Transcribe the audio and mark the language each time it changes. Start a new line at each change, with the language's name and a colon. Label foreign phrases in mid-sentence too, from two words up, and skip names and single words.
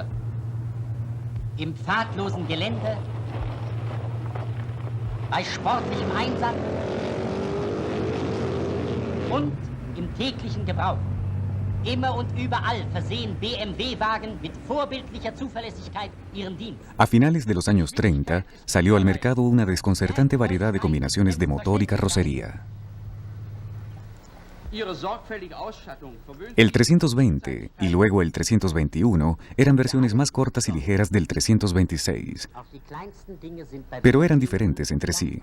German: Im pfadlosen Gelände. Bei sportlichem Einsatz. Und im täglichen Gebrauch. Immer und überall versehen BMW-Wagen mit vorbildlicher Zuverlässigkeit ihren Dienst.
Spanish: A finales de los años 30, salió al mercado una desconcertante variedad de combinaciones de motor y carrocería. El 320 y luego el 321 eran versiones más cortas y ligeras del 326, pero eran diferentes entre sí.